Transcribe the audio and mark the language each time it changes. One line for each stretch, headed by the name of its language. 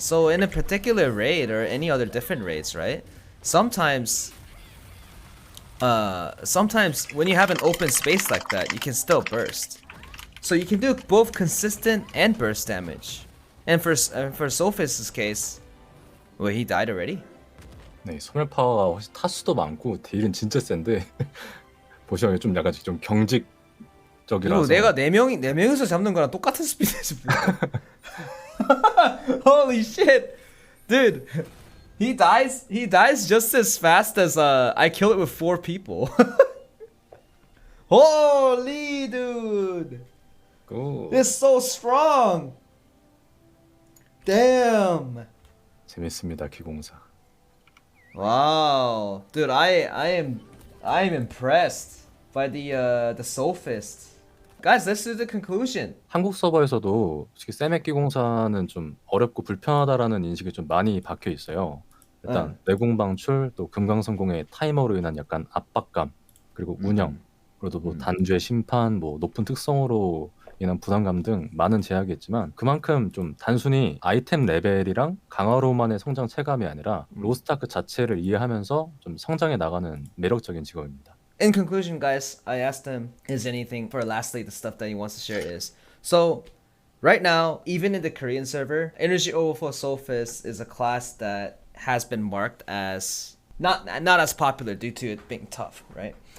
English: So in a particular raid or any other different raids, right? Sometimes when you have an open space like that, you can still burst. So you can do both consistent and burst damage. And for Soulfist's case, well, he died already.
Korean: 네, 소멸 파워가 훨씬 타수도 많고 딜은 진짜 센데 보시면 좀 약간 좀 경직적이라서. 내가 네 명이서 잡는 거랑 똑같은 스피드지.
English: Holy shit, dude. He dies just as fast as I kill it with 4 people. Holy dude. Cool. This is so strong. Damn.
Korean: 재밌습니다, 기공사.
English: Wow, dude, I am impressed. by the Soulfist. Guys, let's do the conclusion.
Korean: 한국 서버에서도 솔직히 세메끼 공사는 좀 어렵고 불편하다라는 인식이 좀 많이 박혀 있어요. 일단 내공 방출, 또 금강성공의 타이머로 인한 약간 압박감, 그리고 운영, 그리고 뭐 단죄 심판, 뭐 높은 특성으로 인한 부담감 등 많은 제약이 있지만 그만큼 좀 단순히 아이템 레벨이랑 강화로만의 성장 체감이 아니라 로스타크 자체를 이해하면서 좀 성장해 나가는 매력적인 직업입니다.
English: In conclusion, guys, I asked him, is anything, for lastly, the stuff that he wants to share is, so right now, even in the Korean server, Energy Overflow Soulfist is a class that has been marked as not as popular due to it being tough, right?